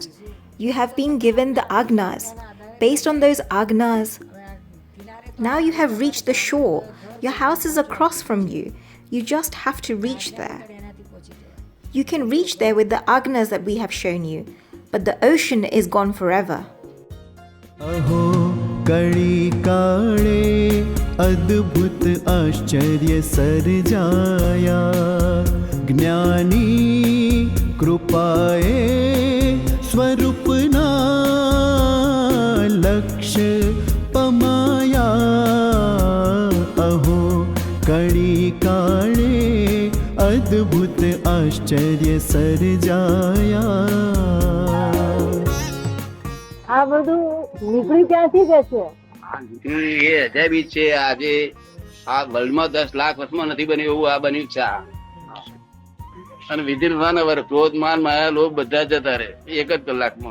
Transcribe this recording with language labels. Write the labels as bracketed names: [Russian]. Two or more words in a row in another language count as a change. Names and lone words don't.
[English] You have been given the agnas. Based on those agnas, now you have reached the shore. Your house is across from you. You just have to reach there. You can reach there with the agnas that we have shown you, but the ocean is gone forever. [Gujarati] અહો કડી કાડે અદ્ભુત આશ્ચર્ય સર્જાયા જ્ઞાની કૃપાએ સ્વરૂપના લક્ષ્ય પમાયા અહો કડી કાડે અદ્ભુત આશ્ચર્ય સર્જાયા આ બધું નીકળી ક્યાંથી જશે? એ અજાયબી છે. આજે આ વર્લ્ડમાં 10 લાખ વર્ષમાં નથી બન્યું એવું આ બન્યું છે. અને [English] within 1 hour [Gujarati] ક્રોધ માન માયા લોભ બધા જતા રહે એક જ કલાકમાં.